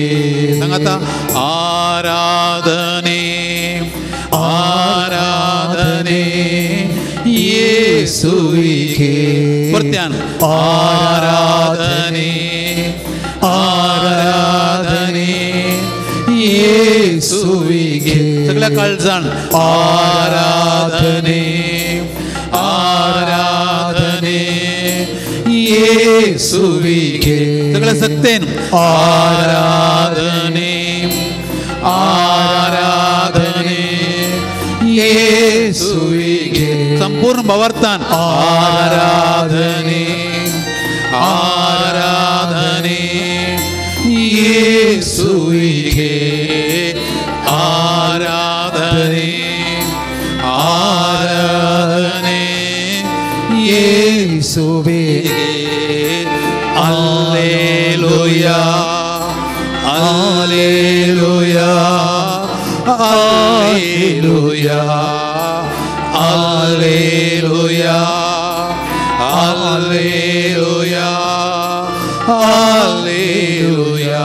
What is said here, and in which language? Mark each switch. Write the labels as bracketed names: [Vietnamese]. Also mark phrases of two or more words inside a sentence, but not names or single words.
[Kannada] ಸಂಗತ ಆರಾಧನೆ ಆರಾಧನೆ ಯೇಸುವಿಗೆ. ಬರ್ತ್ಯಾನ್ ಆರಾಧನೆ ಆರಾಧನೆ ಯೇಸುವಿಗೆ. [Konkani] सगळ्या काळजाण [Kannada] ಆರಾಧನೆ ಆರಾಧನೆ ಯೇಸುವಿಗೆ. [Konkani] सगळ्या सत्तेन [Kannada] ಆರಾಧನೆ ಆರಾಧನೆ ಯೇಸುವಿಗೆ. [Konkani] संपूर्ण भावार्थान [Kannada] ಆರಾಧನೆ ಆರಾಧನೆ ಯೇಸುವಿಗೆ. ಆರಾಧನೆ ಆರಾಧನೆ ಯೇಸುವಿಗೆ. [Latin] alleluia alleluia alleluia alleluia alleluia alleluia.